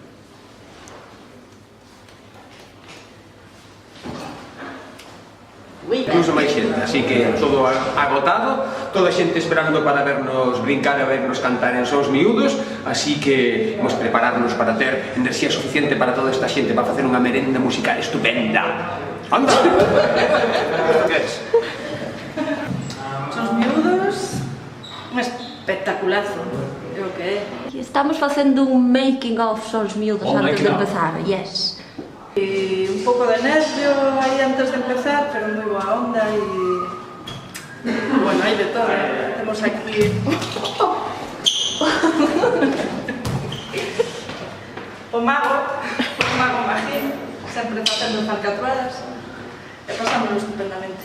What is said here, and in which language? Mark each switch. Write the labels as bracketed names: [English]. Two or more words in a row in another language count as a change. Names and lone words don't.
[Galician] Incluso máis xente, así que todo agotado, toda a xente esperando para vernos brincar e vernos cantar en Sons Miúdos, así que vamos prepararnos para ter enerxía suficiente para toda esta xente para facer unha merenda musical estupenda. Anda! Que es? Sons Miúdos, un espectaculazo, é o que é. Estamos facendo un [English] making of [Galician] Sons Miúdos antes de empezar, yes. Un pouco de nervio aí antes de empezar, pero moi boa onda e... Bueno, hai de todo. Temos aquí... o mago Magín, sempre facendo falcatruadas e pasámoslo estupendamente.